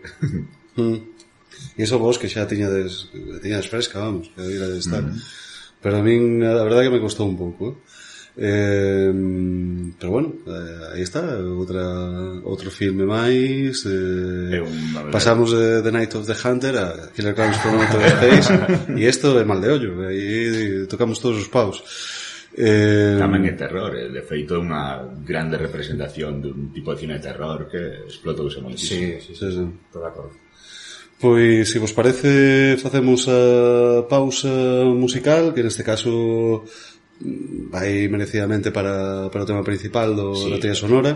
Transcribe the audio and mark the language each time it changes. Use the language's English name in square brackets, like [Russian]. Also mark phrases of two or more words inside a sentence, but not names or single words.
[Galician] E iso vos que xa tiñades fresca, vamos, que ir a estar. Pero a min, a verdade que me costou un pouco, pero bueno, aí está, outro filme máis. Pasamos de The Night of the Hunter a Killer Clowns from Outer Space, e isto é mal de ollo, aí tocamos todos os paus. Tamén é terror, de feito é unha grande representación dun tipo de cine de terror que explotouse moitísimo. Sí. Todo de acordo. Pois, se vos parece, facemos a pausa musical, que neste caso vai merecidamente para o tema principal da [Portuguese] trilha sonora.